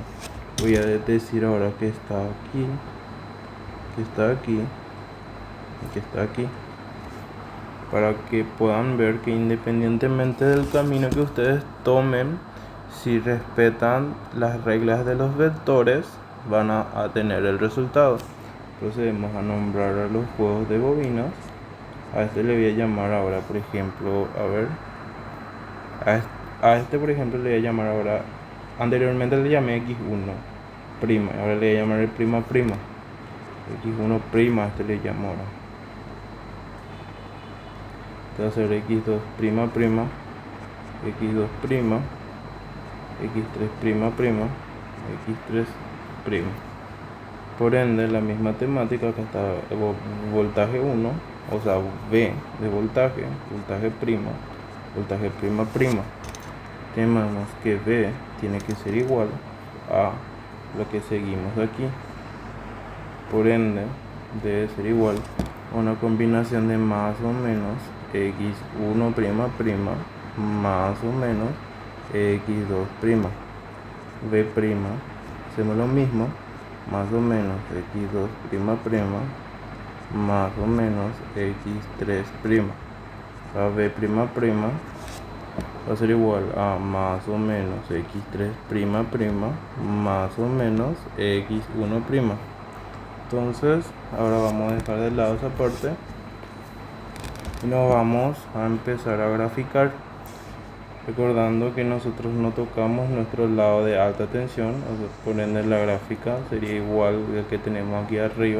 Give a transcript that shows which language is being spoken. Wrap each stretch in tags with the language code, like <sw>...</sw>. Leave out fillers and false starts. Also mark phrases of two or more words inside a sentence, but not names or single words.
<es>Voy a decir ahora que está aquí, que está aquí y que está aquí, para que puedan ver que independientemente del camino que ustedes tomen, si respetan las reglas de los vectores, van a tener el resultado. Procedemos a nombrar a los juegos de bobinas. A este le voy a llamar ahora, por ejemplo, a este por ejemplo le voy a llamar ahora, anteriormente le llamé x1 prima, ahora le voy a llamar el prima prima, x1 prima, a este le llamo ahora. Entonces va a ser x2 prima prima, x2 prima, x3 prima prima, x3 prima. Por ende, la misma temática, acá está voltaje 1, o sea, V de voltaje, voltaje prima prima. Tenemos que V tiene que ser igual a lo que seguimos aquí. Por ende, debe ser igual a una combinación de más o menos x1 prima prima más o menos x2 prima. V prima, hacemos lo mismo, más o menos x2 prima prima más o menos x3 prima. La v prima prima va a ser igual a más o menos x3 prima prima más o menos x1 prima. Entonces ahora vamos a dejar de lado esa parte y nos vamos a empezar a graficar, recordando que nosotros no tocamos nuestro lado de alta tensión, por ende la gráfica sería igual al que tenemos aquí arriba.</es>